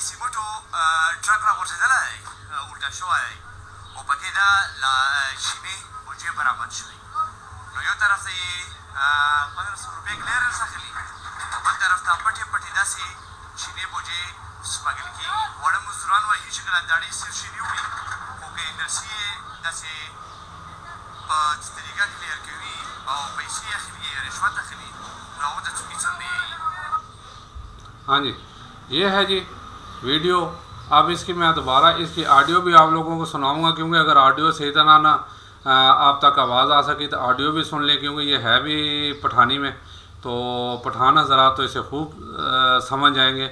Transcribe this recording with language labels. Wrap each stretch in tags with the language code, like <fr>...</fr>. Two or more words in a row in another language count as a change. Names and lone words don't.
<ps>سیمټو ټرک راغورځېدلی دی الټا شوی دی او پکې دا چیني بوجې برابر شوي نو یو طرف ته یې 1500 روپۍ کلیرنس اخلي او بل طرف ته پټې پټې داسې چینې بوجې سمګل کېږي واړه مزدوران وایي چې کله داړې صرف چیني وړي خو که انرسي یې داسې په طریقه کلیر کوي او پیسې اخلي رشوت اخلي نو هغه ته څوک څه نه</ps> <ur>ہاں جی، یہ ہے جی ویڈیو. اب اس کی میں دوبارہ اس کی آڈیو بھی آپ لوگوں کو سناؤں گا، کیونکہ اگر آڈیو صحیح طرح نہ آپ تک آواز آ سکی تو آڈیو بھی سن لیں، کیونکہ یہ ہے بھی پٹھانی میں، تو پٹھان حضرات تو اسے خوب سمجھ جائیں گے.</ur>